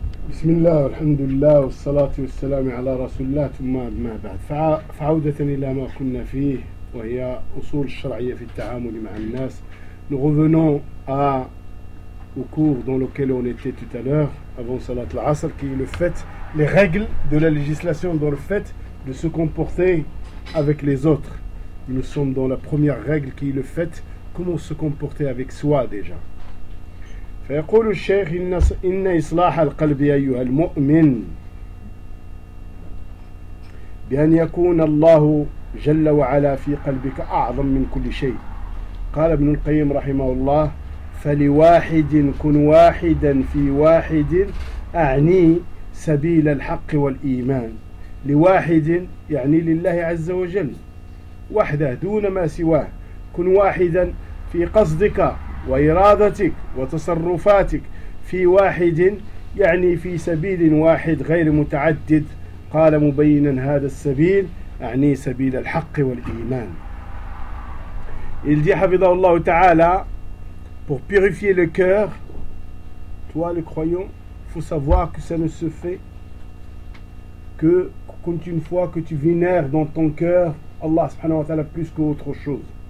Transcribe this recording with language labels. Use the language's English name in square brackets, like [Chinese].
[Arabic] بسم الله والحمد لله والصلاة والسلام على رسول الله ثم ما بعد. فعودة إلى ما كنا فيه وهي أصول الشرعية في التعامل مع الناس. [French] Nous revenons au cours dans lequel on était tout à l'heure avant Salat al-Asr, qui est le fait, les règles de la législation dans le fait de se comporter avec les autres. Nous sommes dans la première règle qui est le fait comment se comporter avec soi déjà. [Arabic] فيقول الشيخ إن إصلاح القلب أيها المؤمن بأن يكون الله جل وعلا في قلبك أعظم من كل شيء. قال ابن القيم رحمه الله: فلواحد كن واحدا في واحد، أعني سبيل الحق والإيمان. لواحد يعني لله عز وجل وحده دون ما سواه. كن واحدا في قصدك وإرادتك وتصرفاتك، في واحد يعني في سبيل واحد غير متعدد. قال مبينا هذا السبيل، أعني سبيل الحق والإيمان. [French] Il dit, حفظه الله تعالى, pour purifier le cœur, toi le croyant, faut savoir que ça ne se fait que quand une fois que tu vénères dans ton cœur Allah subhanahu wa ta'ala plus qu'autre chose.